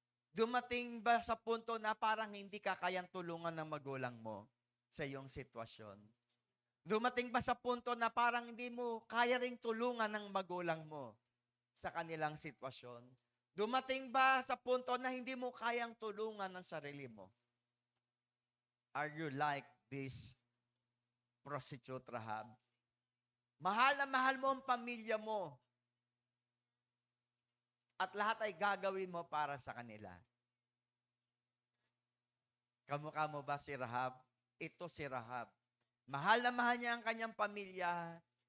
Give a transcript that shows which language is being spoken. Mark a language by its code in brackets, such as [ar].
[tl] Dumating ba sa punto na parang hindi ka kayang tulungan ng magulang mo sa iyong sitwasyon? Dumating ba sa punto na parang hindi mo kaya ring tulungan ng magulang mo sa kanilang sitwasyon? Dumating ba sa punto na hindi mo kayang tulungan ng sarili mo? [en] Are you like this prostitute Rahab? [tl] Mahal na mahal mo ang pamilya mo. At lahat ay gagawin mo para sa kanila. Kamukha mo ba si Rahab? Ito si Rahab. Mahal na mahal niya ang kanyang pamilya.